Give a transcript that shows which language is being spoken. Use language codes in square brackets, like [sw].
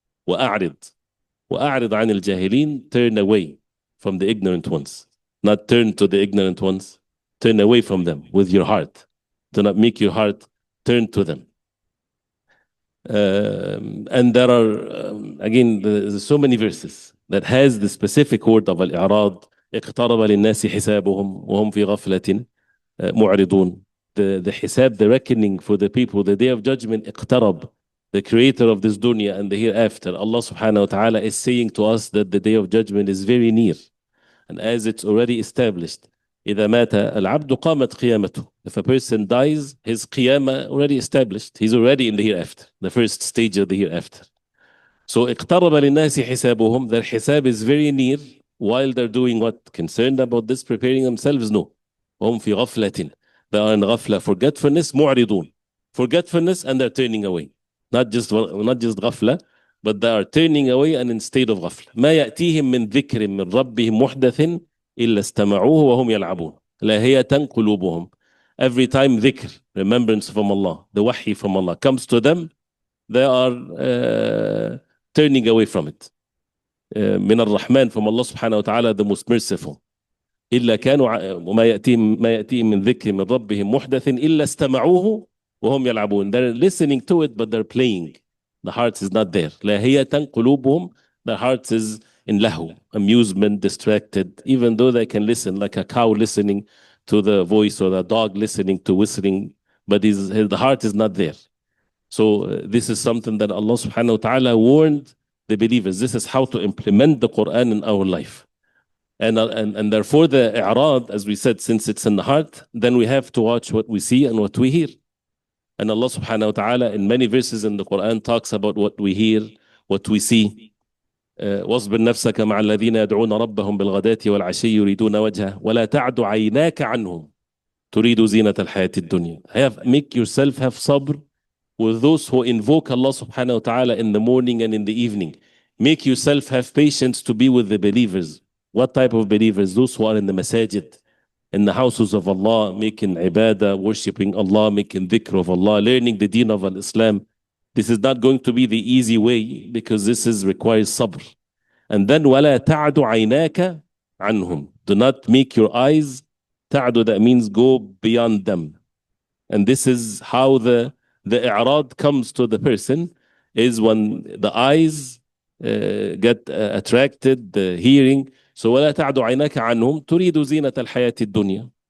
[ar] وأعرض عن الجاهلين, [en] turn away from the ignorant ones. Not turn to the ignorant ones, turn away from them with your heart. Do not make your heart turn to them. And there are, again, there's so many verses that has the specific word of Al-Iʿrad. [ar] اقترب للناس حسابهم وهم في غفلة معرضون. [en] The hisab, the reckoning for the people, the day of judgment, اقترب. The creator of this dunya and the hereafter, Allah subhanahu wa ta'ala is saying to us that the day of judgment is very near. And as it's already established, [ar] إذا مات العبد قامت قيامته. [en] If a person dies, his qiyamah already established. He's already in the hereafter, the first stage of the hereafter. So [ar] اقترب للناس حسابهم, [en] their hisab is very near while they're doing what? Concerned about this, preparing themselves? No. [ar] هم في غفلة. [en] They are in ghafla, forgetfulness, معرضون. Forgetfulness, and they're turning away. Not just غفلة, but they are turning away and in state of غفلة. [ar] ما يأتيهم من ذكر من ربهم محدث إلا استمعوه وهم يلعبون لاهية قلوبهم. [en] every time dhikr, remembrance from Allah, the wahi from Allah comes to them, they are turning away from it. [ar] من الرحمن, [en] from Allah subhanahu wa ta'ala, the most merciful. [ar] إلا كانوا ما يأتيهم من ذكر من ربهم محدث إلا استمعوه وهم يلعبون. [en] They're listening to it, but they're playing. The heart is not there. [ar] لاهية قلوبهم. [en] Their heart is in lahu, amusement, distracted, even though they can listen, like a cow listening to the voice or the dog listening to whistling, but the heart is not there. So this is something that Allah subhanahu wa ta'ala warned the believers. This is how to implement the Qur'an in our life. And therefore the i'rad, as we said, since it's in the heart, then we have to watch what we see and what we hear. And Allah subhanahu wa ta'ala in many verses in the Qur'an talks about what we hear, what we see. [ar] واصبر نفسك مع الذين يدعون ربهم بالغداة والعشي يريدون وجهه ولا تعد عيناك عنهم تريد زينة الحياة الدنيا. [en] Make yourself have sabr with those who invoke Allah subhanahu wa ta'ala in the morning and in the evening. Make yourself have patience to be with the believers. What type of believers? Those who are in the masajid, in the houses of Allah, making ibadah, worshipping Allah, making dhikr of Allah, learning the deen of Islam. This is not going to be the easy way, because this requires sabr. And then [ar] وَلَا تَعْدُ عَيْنَاكَ عَنْهُمْ. [en] Do not make your eyes, ta'du, that means go beyond them. And this is how the i'rad comes to the person, is when the eyes get attracted, the hearing. So [ar] وَلَا تَعْدُ عَيْنَاكَ عَنْهُمْ تُرِيدُ زِينَةَ الْحَيَاةِ الدُّنْيَا.